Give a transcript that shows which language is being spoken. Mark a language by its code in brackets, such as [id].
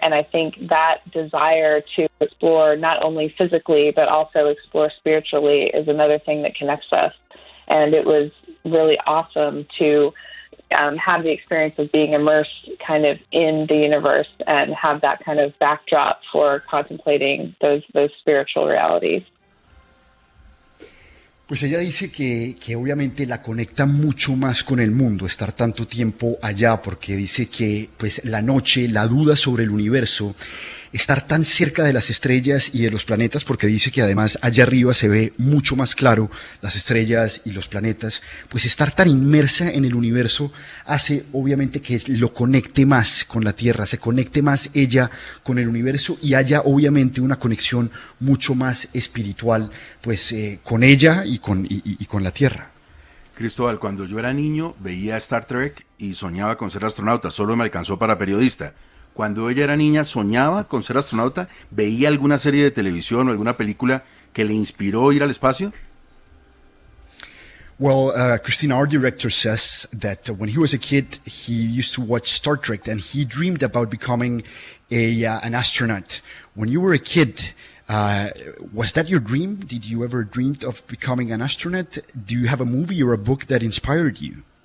[en] And I think that desire to explore not only physically, but also explore spiritually is another thing that connects us. And it was really awesome to have the experience of being immersed kind of in the universe and have that kind of backdrop for contemplating those spiritual realities. [es] Pues ella dice que obviamente la conecta mucho más con el mundo, estar tanto tiempo allá, porque dice que pues la noche, la duda sobre el universo, estar tan cerca de las estrellas y de los planetas, porque dice que además allá arriba se ve mucho más claro las estrellas y los planetas, pues estar tan inmersa en el universo hace obviamente que lo conecte más con la Tierra, se conecte más ella con el universo y haya obviamente una conexión mucho más espiritual pues con ella y con la Tierra. Cristóbal, cuando yo era niño veía Star Trek y soñaba con ser astronauta, solo me alcanzó para periodista. Cuando ella era niña, soñaba con ser astronauta, veía alguna serie de televisión o alguna película que le inspiró ir al espacio. [en] Well, Christina, our director says that when he was a kid, he used to watch Star Trek and he dreamed about becoming an astronaut. When you were a kid, was that your dream? Did you ever dream of becoming an astronaut? Do you have a movie or a book that inspired you?